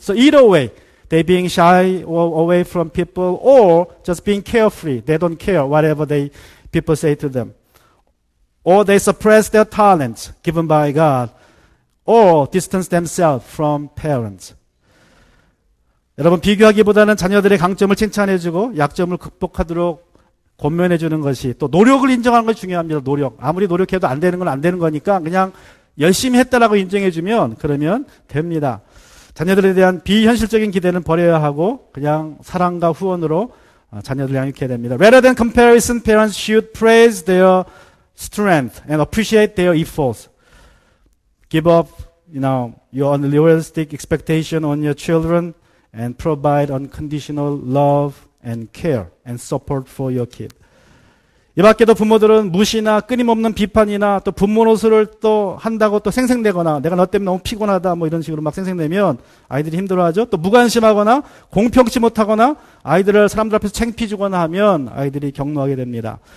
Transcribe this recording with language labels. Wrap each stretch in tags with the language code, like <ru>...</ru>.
<en>So either way, they being shy away from people or just being carefree. They don't care whatever people say to them. Or they suppress their talents given by God or distance themselves from parents.</en> <ko>여러분, 비교하기보다는 자녀들의 강점을 칭찬해주고 약점을 극복하도록 권면해 주는 것이, 또 노력을 인정하는 것이 중요합니다. 노력. 아무리 노력해도 안 되는 건 안 되는 거니까 그냥 열심히 했다라고 인정해 주면 그러면 됩니다. 자녀들에 대한 비현실적인 기대는 버려야 하고 그냥 사랑과 후원으로 자녀들을 양육해야 됩니다.</ko> <en>Rather than comparison, parents should praise their strength and appreciate their efforts. Give up, your unrealistic expectation on your children and provide unconditional love and care and support for your kid.</en> <ko>이 밖에도 부모들은 무시나 끊임없는 비판이나 또 부모 노릇을 또 한다고 또 생색내거나 내가 너 때문에 너무 피곤하다 뭐 이런 식으로 막 생색내면 아이들이 힘들어하죠. 또 무관심하거나 공평치 못하거나 아이들을 사람들 앞에서 창피 주거나 하면 아이들이 격노하게 됩니다.</ko>